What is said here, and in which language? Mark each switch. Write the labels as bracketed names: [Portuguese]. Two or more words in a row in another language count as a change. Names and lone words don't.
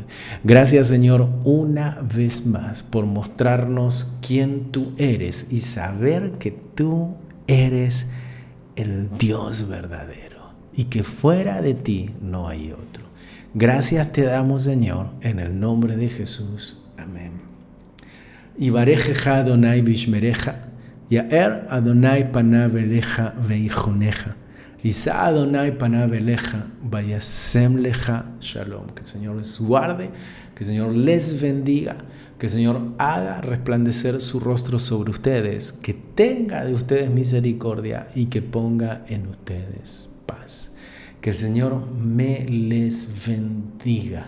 [Spanish] Gracias, Señor, una vez más por mostrarnos quién tú eres y saber que tú eres el Dios verdadero y que fuera de ti no hay otro. Gracias te damos, Señor, en el nombre de Jesús. Amén. [Hebrew] יברכך אדוני וישמרך, יאר אדוני פניו אליך ויחנך, ישא אדוני פניו אליך, וישם לך שלום. [Spanish] Que el Señor les guarde, que el Señor les bendiga, que el Señor haga resplandecer su rostro sobre ustedes, que tenga de ustedes misericordia y que ponga en ustedes paz. Que el Señor me les bendiga.